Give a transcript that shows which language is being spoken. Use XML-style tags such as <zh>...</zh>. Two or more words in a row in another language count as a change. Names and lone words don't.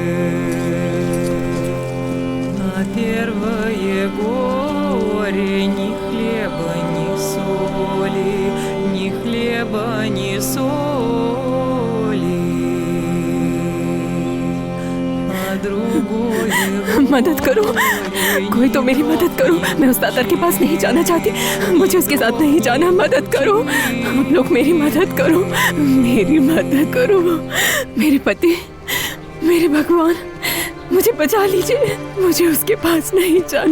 <ru>А первое горе ни хлеба, ни соли, ни хлеба, ни соли. А другое</ru> <hi>मदद करो, कोई तो मेरी मदद करो। मैं उस दातर के पास नहीं जाना चाहती, मुझे उसके साथ नहीं जाना। मदद करो, आप लोग मेरी मदद करो, मेरी मदद करो। मेरे पति, मेरे भगवान, मुझे बचा लीजिए, मुझे उसके पास नहीं जाना।</hi>